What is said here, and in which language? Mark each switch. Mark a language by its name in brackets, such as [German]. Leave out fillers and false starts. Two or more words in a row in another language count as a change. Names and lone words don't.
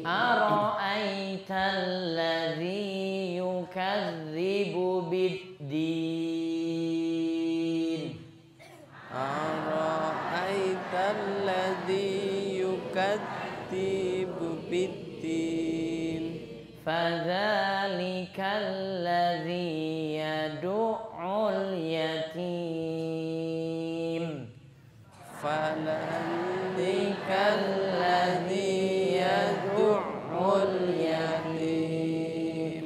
[Arabic] أرأيت الذي يكذب بالدين. أرأيت الذي يكذب بالدين. فذلك الذي يدع اليتيم. فذلك الذي يدع اليتيم.